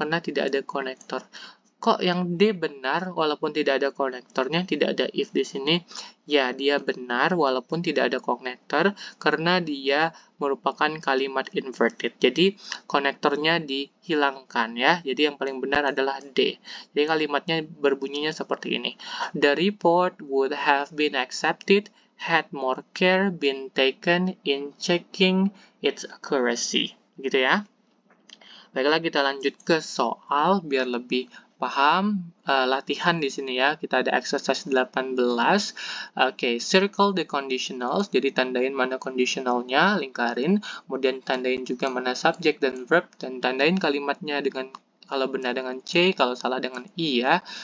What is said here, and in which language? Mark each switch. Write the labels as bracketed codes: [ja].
[id] Karena tidak ada konektor. Kok yang D benar walaupun tidak ada konektornya, tidak ada if di sini? Ya, dia benar walaupun tidak ada konektor karena dia merupakan kalimat inverted. Jadi, konektornya dihilangkan ya. Jadi, yang paling benar adalah D. Jadi, kalimatnya berbunyinya seperti ini. [en] The report would have been accepted had more care been taken in checking its accuracy. [id] Gitu ya. Baiklah, kita lanjut ke soal biar lebih paham. Latihan di sini ya. Kita ada exercise 18. [en] Oke, circle the conditionals. [id] Jadi tandain mana conditionalnya, lingkarin. Kemudian tandain juga mana subject dan verb, dan tandain kalimatnya dengan kalau benar dengan C, kalau salah dengan I ya.